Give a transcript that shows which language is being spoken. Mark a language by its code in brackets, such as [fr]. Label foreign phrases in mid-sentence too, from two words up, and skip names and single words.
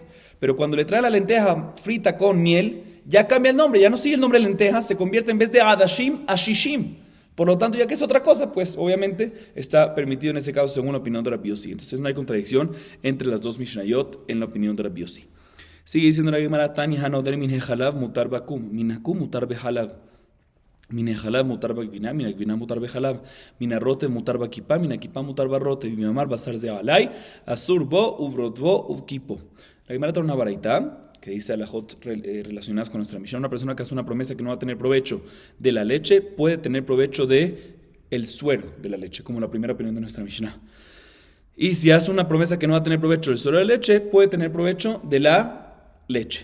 [es] Pero cuando le trae la lenteja frita con miel, ya cambia el nombre, ya no sigue el nombre de lentejas, se convierte en vez de [he] עדשים, אשישים. [es] Por lo tanto, ya que es otra cosa, pues obviamente está permitido en ese caso según la opinión de Rabbi Yossi. Entonces no hay contradicción entre las dos Mishnayot en la opinión de Rabbi Yossi. Sigue diciendo la Gemara, [he] תני הנודר מן החלב מותר בקום, מן הקום מותר בחלב. מן החלב מותר בגבינה, מן הגבינה מותר בחלב. מן הרוטב מותר בקיפה, מן הקיפה מותר ברוטב. במאמר בשר זה עלי, אסור בו, וברוטבו, ובקיפו. [es] La Gemara trae una baraita que dice alajot relacionadas con nuestra misión. Una persona que hace una promesa que no va a tener provecho de la leche, puede tener provecho de el suero de la leche, como la primera opinión de nuestra Mishnah. Y si hace una promesa que no va a tener provecho del suero de leche, puede tener provecho de la leche.